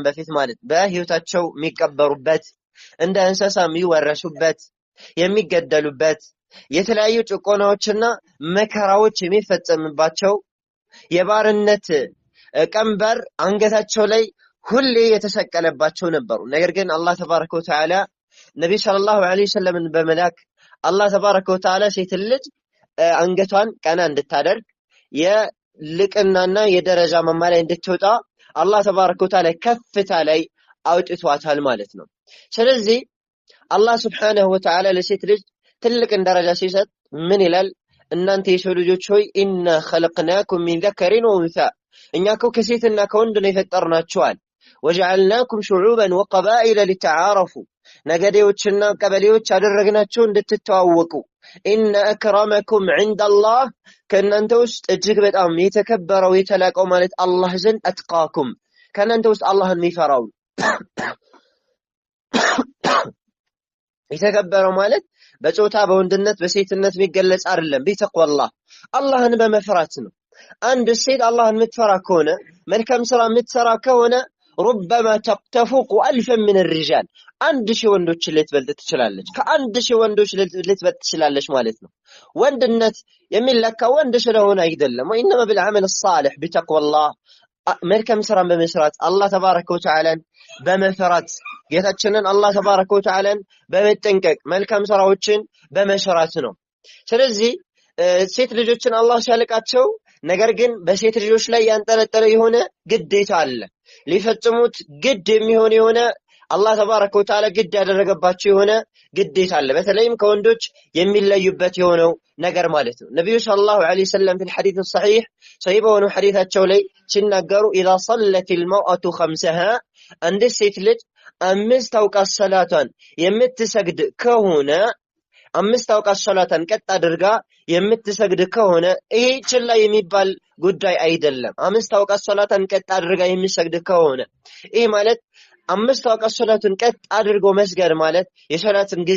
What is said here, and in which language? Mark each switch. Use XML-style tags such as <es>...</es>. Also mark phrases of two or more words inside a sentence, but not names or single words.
<am>በፊት ማለት በህይወታቸው የሚቀበሩበት እንደ እንስሳ የሚወረሱበት የሚገደሉበት የተለያዩ ጭቆናዎችና መከራዎች የሚፈጸምባቸው የባርነት ቀንበር አንገታቸው ላይ ሁሌ የተሰቀለባቸው ነበሩ። ነገር ግን</am> <ar>الله تبارك وتعالى</ar> <am>ነብይ</am> <ar>صلى الله عليه وسلم</ar> <am>በመላክ</am> <ar>الله تبارك وتعالى</ar> <am>ሴት ልጅ አንገቷን ቀና እንድታደርግ የልቅናና የደረጃ ማማ ላይ እንድትወጣ</am> <ar>الله تبارك وتعالى</ar> <am>ከፍታ ላይ አውጥቷታል ማለት ነው። ስለዚህ አላህ</am> <ar>سبحانه وتعالى</ar> <am>ለሴት ልጅ ትልቅን ደረጃ ሲሰጥ ምን ይላል? እናንተ የሰው ልጆች ሆይ</am> <ar>إنا خلقناكم من ذكر وأنثى</ar> <am>እኛ እኮ ከሴትና ከወንድ ነው የፈጠርናችኋል።</am> <ar>وجعلناكم شعوبا وقبائل لتعارفوا</ar> <am>ነገዴዎችና ቀበሌዎች አደረግናቸው እንድትተዋወቁ።</am> <ar>إن أكرمكم عند الله</ar> <am>ከእናንተ ውስጥ እጅግ በጣም የተከበረው የተላቀው ማለት አላህ ዘንድ አትቃኩም ከእናንተ ውስጥ አላህን የሚፈራው የተከበረው ማለት በጾታ በወንድነት በሴትነት የሚገለጽ አይደለም። ቢተቅዋላህ አላህን በመፍራት ነው። አንድ ሴት አላህን የምትፈራ ከሆነ መልካም ስራ የምትሰራ ከሆነ</am> <ar>ربما تفوق ألفا من الرجال</ar> <am>1000 ወንዶችን ልትበልጥ ትችላለች። ከ1000 ወንዶች ልትበልጥ ትችላለች ማለት ነው። ወንድነት የሚለካው ወንድ ስለሆነ አይደለም።</am> <ar>وإنما بالعمل الصالح بتقوى الله</ar> <am>መልካም ስራን በመስራት</am> <ar>الله تبارك</ar> <am>ወተዓላን በመፍራት ጌታችንን</am> <ar>الله تبارك وتعالى</ar> <am>በመጠንቀቅ መልካም ስራዎችን በመስራት ነው። ስለዚህ ሴት ልጆችን አላህ ሲያልቃቸው ነገር ግን በሴት ልጆች ላይ ያንጠለጠለ የሆነ ግዴታ አለ። ሊፈጽሙት ግድ የሚሆን የሆነ</am> <ar>الله تبارك وتعالى</ar> <am>ግድ ያደረገባቸው የሆነ ግዴታ አለ። በተለይም ከወንዶች የሚለዩበት የሆነው ነገር ማለት ነው። ነብዩ</am> <ar>صلى الله عليه وسلم في الحديث الصحيح صحيح</ar> <am>በሆነው ሐዲታቸው ላይ ሲናገሩ</am> <ar>اذا صلت المرأة خمسها</ar> <am>አንድ ሴት ልጅ 5 አውቃት ሰላቷን የምትሰግድ ከሆነ 5 አውቃት ሰላቷን ቀጥ አድርጋ የምትሰግድ ከሆነ ይሄ ችላ የሚባል ጉዳይ አይደለም። 5 አውቃት ሰላቷን ቀጥ አድርጋ የሚሰግድ ከሆነ ይሄ ማለት 5 አውቃት ሰላቱን ቀጥ አድርጎ መስገድ ማለት የሰላትን ጊዜ</am>